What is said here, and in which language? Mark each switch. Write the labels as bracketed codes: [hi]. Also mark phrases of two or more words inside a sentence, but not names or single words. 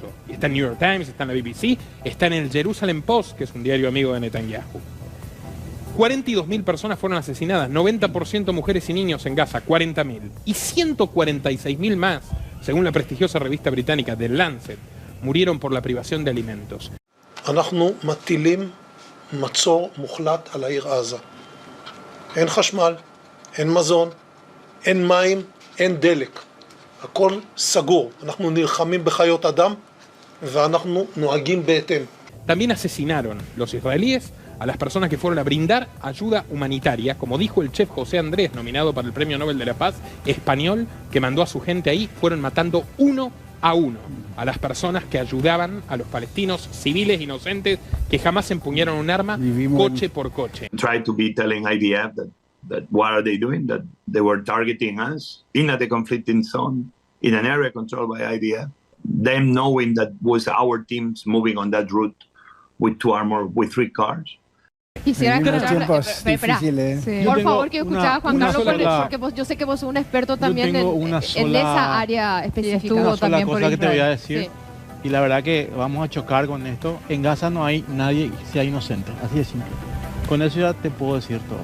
[es] Y está en New York Times, está en la BBC, está en el Jerusalem Post, que es un diario amigo de Netanyahu. 42.000 personas fueron asesinadas, 90% mujeres y niños en Gaza, 40.000. Y 146.000 más, según la prestigiosa revista británica The Lancet, murieron por la privación de alimentos. [he] מצור מוחלט על העיר עזה. אין חשמל, אין מזון, אין מים, אין דלק. הכל סגור. אנחנו נלחמים בחיות אדם ואנחנו נוהגים בהתאם. [es] También asesinaron los israelíes a las personas que fueron a brindar ayuda humanitaria, como dijo el chef José Andrés, nominado para el Premio Nobel de la Paz, español, que mandó a su gente ahí, fueron matando uno a uno a las personas que ayudaban a los palestinos civiles inocentes que jamás empuñaron un arma, coche por coche. [en] Try to be telling IDF that what are they doing, that they were targeting us in a conflicting zone, in an area controlled by IDF, them knowing that was our teams moving on that route with 3 cars. [es] Quisiera escuchar, Sí. Por favor, que escuchaba Juan Carlos, porque yo sé que vos sos un experto también en esa área específica. Una sola también cosa que te voy a decir, y la verdad que vamos a chocar con esto. En Gaza no hay nadie que sea inocente, así de simple. Con eso ya te puedo decir todo.